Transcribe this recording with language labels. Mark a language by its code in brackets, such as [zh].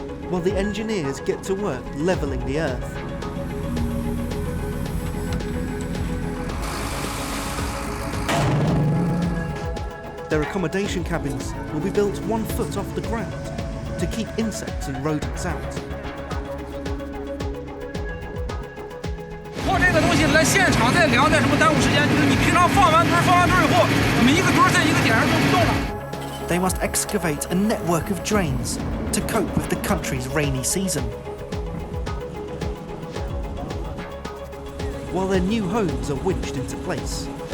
[en] While the engineers get to work levelling the earth. Their accommodation cabins will be built 1 foot off the ground to keep insects and rodents out. [zh] 做这个东西来现场再量再什么耽误时间，就是你平常放完墩以后，我们一个墩在一个点上就不动了。 [en] They must excavate a network of drains to cope with the country's rainy season. While their new homes are winched into place.